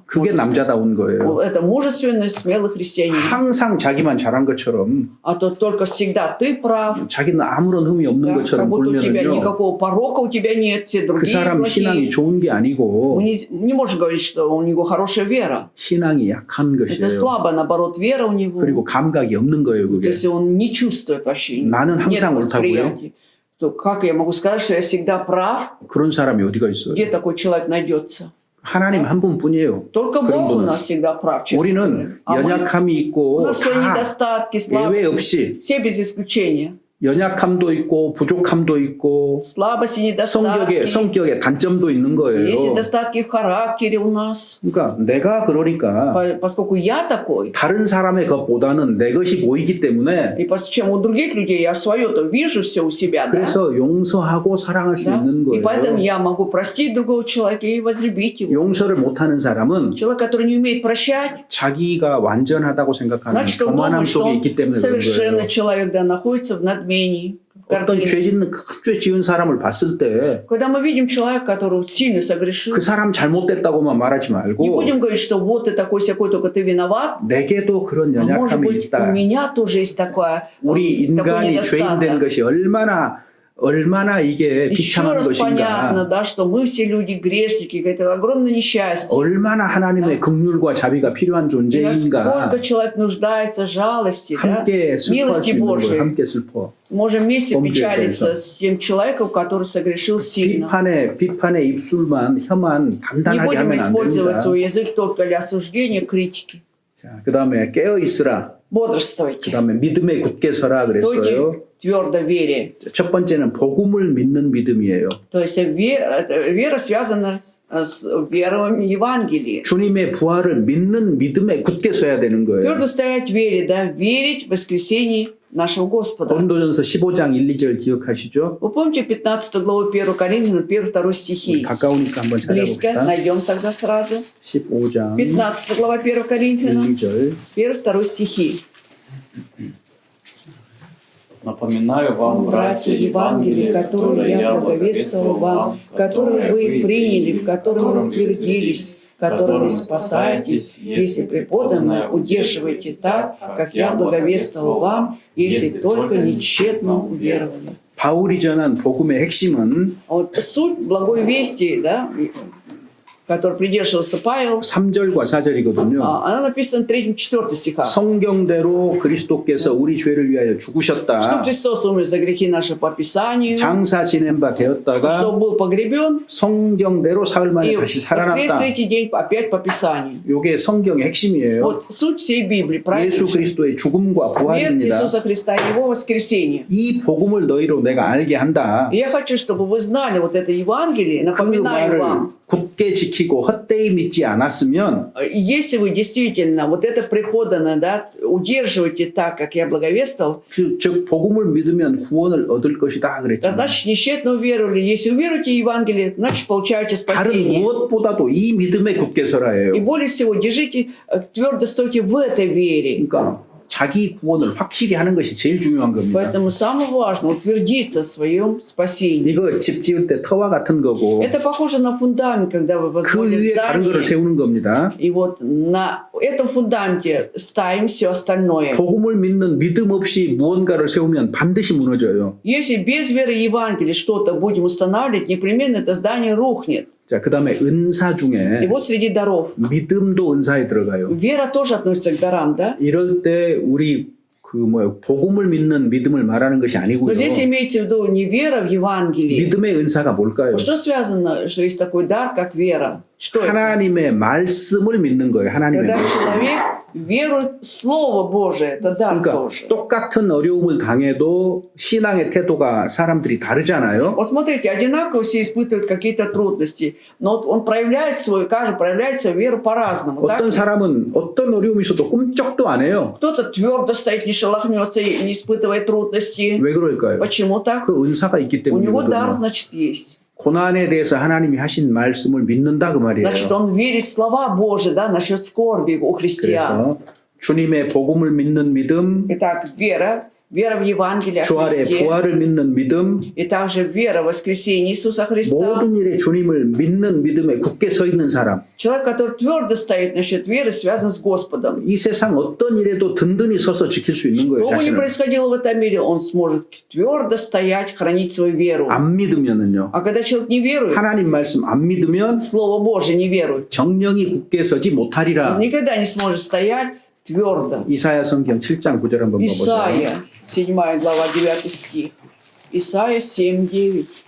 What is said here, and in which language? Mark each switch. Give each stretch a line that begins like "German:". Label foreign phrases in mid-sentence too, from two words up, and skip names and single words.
Korean: 그게
Russian: можно сказать.
Korean: 남자다운 거예요.
Russian: Это мужественный, смелый христианин.
Korean: 항상 자기만 잘한 것처럼
Russian: А то только всегда ты прав,
Korean: 자기는 아무런 흠이 없는
Russian: да, как
Korean: 것처럼
Russian: будто у тебя
Korean: 굴면은요.
Russian: никакого порока у тебя нет, все
Korean: 그
Russian: другие
Korean: 사람 신앙이
Russian: плохие.
Korean: 좋은 게 아니고
Russian: Мы не можем говорить, что у него хорошая вера.
Korean: 신앙이 약한
Russian: Это
Korean: 것이에요.
Russian: слабая, наоборот, вера у него.
Korean: 그리고 감각이 없는 거예요,
Russian: То
Korean: 그게.
Russian: есть он не чувствует вообще,
Korean: 나는
Russian: нет
Korean: 항상 옳다고요?
Russian: восприятия. То как я могу сказать, что я всегда прав?
Korean: 그런 사람이 어디가 있어요?
Russian: Где такой человек найдется?
Korean: 하나님 한 분뿐이에요.
Russian: Только
Korean: 그런
Russian: Бог у
Korean: 분은.
Russian: нас всегда прав. честно говоря.
Korean: 우리는
Russian: А мы,
Korean: 연약함이
Russian: у
Korean: 있고
Russian: нас свои
Korean: 다
Russian: недостатки,
Korean: 예외
Russian: слабости,
Korean: 없이
Russian: все без исключения.
Korean: 연약함도 있고 부족함도 있고
Russian: слабости,
Korean: 성격에
Russian: недостатки.
Korean: 단점도 있는 거예요.
Russian: Есть недостатки в характере у нас.
Korean: 그러니까 내가 그러니까
Russian: Поскольку я такой,
Korean: 다른 사람의 것보다는 내 것이 보이기 때문에
Russian: и чем у других людей я свое-то вижу все у себя, да?
Korean: 그래서 용서하고 사랑할 수
Russian: Да?
Korean: 있는
Russian: И поэтому
Korean: 거예요.
Russian: я могу простить другого человека и возлюбить его.
Korean: 용서를 못하는 사람은
Russian: Человек, который не умеет прощать,
Korean: 자기가 완전하다고 생각하는
Russian: значит, он
Korean: 교만함
Russian: думает, что
Korean: 속에
Russian: он
Korean: 있기 때문에 그런
Russian: совершенный
Korean: 거예요.
Russian: человек, да, находится в надмении, в
Korean: 어떤
Russian: гордыне.
Korean: 죄 짓는 큰 죄 지은 사람을 봤을 때 그
Russian: Когда мы видим человека, который сильно согрешил,
Korean: 사람 잘못됐다고만 말하지
Russian: не
Korean: 말고
Russian: будем говорить, что вот ты такой-сякой, только ты виноват.
Korean: 내게도 그런
Russian: А может
Korean: 연약함이
Russian: быть, у
Korean: 있다.
Russian: меня тоже есть такой
Korean: 우리 인간이 죄인된
Russian: недостаток.
Korean: 것이 얼마나 이게
Russian: Еще
Korean: 비참한
Russian: раз понятно,
Korean: 것인가.
Russian: да, что мы все люди грешники, это огромное несчастье.
Korean: 얼마나 하나님의 긍휼과 자비가 필요한
Russian: И
Korean: 존재인가.
Russian: насколько человек нуждается в жалости, да?
Korean: 함께 슬퍼할
Russian: милости
Korean: 수 있는
Russian: Божией.
Korean: 거예요. 함께 슬퍼.
Russian: Можем вместе помните печалиться это. с тем человеком, который согрешил сильно.
Korean: 비판의 입술만 혀만
Russian: Не
Korean: 단단하게
Russian: будем
Korean: 하면 안
Russian: использовать
Korean: 됩니다.
Russian: свой язык только для осуждения, критики.
Korean: 자, 그다음에 깨어 있으라.
Russian: Бодрствуйте.
Korean: 그다음에 믿음에 굳게 서라 그랬어요.
Russian: Стойте твердо в вере.
Korean: 첫 번째는 복음을 믿는 믿음이에요.
Russian: То есть вера связана с верой в Евангелии.
Korean: 주님의 부활을 믿는 믿음에 굳게 서야 되는 거예요.
Russian: Твердо стоять в вере, да, верить в воскресение нашего Господа.
Korean: 고린도전서 15장 1, 2절 기억하시죠?
Russian: Вы помните 15 главу 1 Коринфянам, 1-2 стихи?
Korean: 가까우니까 한번
Russian: Близко,
Korean: 찾아봅시다.
Russian: найдем тогда сразу.
Korean: 15장
Russian: 15 глава 1 Коринфянам,
Korean: 1, 2절.
Russian: 1-2 стихи. Напоминаю вам, Братья, Евангелие, которое я благовествовал вам, которое вы приняли, в котором вы утвердились, которым вы спасаетесь, если преподанное удерживаете так, как я благовествовал вам, если только не тщетно уверовали.
Korean: 바울이 전한 복음의 핵심은
Russian: Вот суть благой вести, да, которой придерживался Павел,
Korean: 3절과 4절이거든요.
Russian: она написана в 3-4 стихах.
Korean: 성경대로 그리스도께서 우리 죄를 위하여
Russian: Что
Korean: 죽으셨다.
Russian: Христос умер за грехи наши по Писанию,
Korean: 장사 지낸 바
Russian: что
Korean: 되었다가
Russian: был погребен,
Korean: 성경대로 사흘 만에
Russian: и
Korean: 다시
Russian: воскрес
Korean: 살아났다.
Russian: третий день опять по Писанию.
Korean: 이게 성경의 핵심이에요.
Russian: Вот суть всей Библии, правильно?
Korean: 예수 그리스도의 죽음과
Russian: Смерть
Korean: 부활입니다.
Russian: Иисуса Христа и Его воскресение.
Korean: 이 복음을 너희로 내가 알게 한다.
Russian: И я хочу, чтобы вы знали вот это Евангелие,
Korean: 그
Russian: напоминаю
Korean: 말을
Russian: вам.
Korean: 굳게 지키고 헛되이 믿지 않았으면
Russian: Если вы действительно вот это преподанное, да, удерживаете так, как я благовествовал,
Korean: 즉 복음을 믿으면 구원을 얻을 것이다
Russian: то
Korean: 그랬죠.
Russian: значит нещетно уверовали. Если уверуете в Евангелие, значит получаете
Korean: 다른
Russian: спасение.
Korean: 무엇보다도 이 믿음에 굳게 서라예요.
Russian: И более всего держите, твердо стойте в этой вере.
Korean: 그러니까 자기 구원을 확실히 하는 것이 제일 중요한 겁니다.
Russian: Поэтому самое важное утвердиться в своем спасении.
Korean: 이거 집 지을 때 터와 같은 거고
Russian: Это похоже на фундамент, когда вы
Korean: 그
Russian: возводите
Korean: 위에 다른 거를
Russian: здание.
Korean: 세우는 겁니다.
Russian: И вот на этом фундаменте ставим все остальное.
Korean: 복음을 믿는 믿음 없이 무언가를 세우면 반드시 무너져요.
Russian: Если без веры Евангелия что-то будем устанавливать, непременно это здание рухнет.
Korean: 자, 그다음에 은사
Russian: И
Korean: 중에
Russian: вот среди даров.
Korean: 믿음도 은사에 들어가요.
Russian: Вера тоже относится к дарам, да?
Korean: 이럴 때 우리 복음을 믿는 믿음을 말하는 것이 아니고요.
Russian: Но здесь имеется в виду не вера в Евангелии.
Korean: 믿음의 은사가 뭘까요?
Russian: Что связано, что есть такой дар, как вера? Что это?
Korean: 하나님의 말씀을 믿는 거예요. 하나님의
Russian: Когда
Korean: 말씀.
Russian: человек верует в Слово Божие, это дар
Korean: 그러니까
Russian: тоже.
Korean: 똑같은 어려움을 당해도 신앙의 태도가 사람들이 다르잖아요.
Russian: Вот смотрите, одинаково все испытывают какие-то трудности, но вот он проявляет каждый проявляет свою веру по-разному. так?
Korean: 어떤 사람은 어떤 어려움이 있어도 꿈쩍도 안 해요.
Russian: Кто-то твердо стоит, не шелохнется, не испытывает трудностей.
Korean: 왜 그럴까요?
Russian: Почему так?
Korean: 그 은사가 있기
Russian: У него дар,
Korean: 때문이거든요.
Russian: значит, есть.
Korean: 고난에 대해서 하나님이 하신 말씀을 믿는다 그 말이에요.
Russian: Значит, он верит в слова Божьи, да, насчет скорби у христиан.
Korean: 그래서 주님의 복음을 믿는 믿음,
Russian: Итак, вера в Евангелие о
Korean: 주알의
Russian: Христе,
Korean: 부활을 믿는 믿음,
Russian: и также вера в воскресение Иисуса Христа.
Korean: 모든 일에 주님을 믿는 믿음에 굳게 서 있는 사람.
Russian: Человек, который твердо стоит насчет веры, связан с Господом.
Korean: 이 세상 어떤 일에도 든든히 서서 지킬 수 있는 거예요.
Russian: Что бы ни
Korean: 자신을.
Russian: происходило в этом мире, он сможет твердо стоять, хранить свою веру.
Korean: 안 믿으면은요.
Russian: А когда человек не верует,
Korean: 하나님 말씀 안 믿으면
Russian: Слово Божие не верует,
Korean: 정령이 굳게 서지 못하리라.
Russian: он никогда не сможет стоять твердо.
Korean: 이사야 성경 7장 9절 한번 봐보세요.
Russian: Исайя, 7 глава, 9 стих. Исайя 7, 9.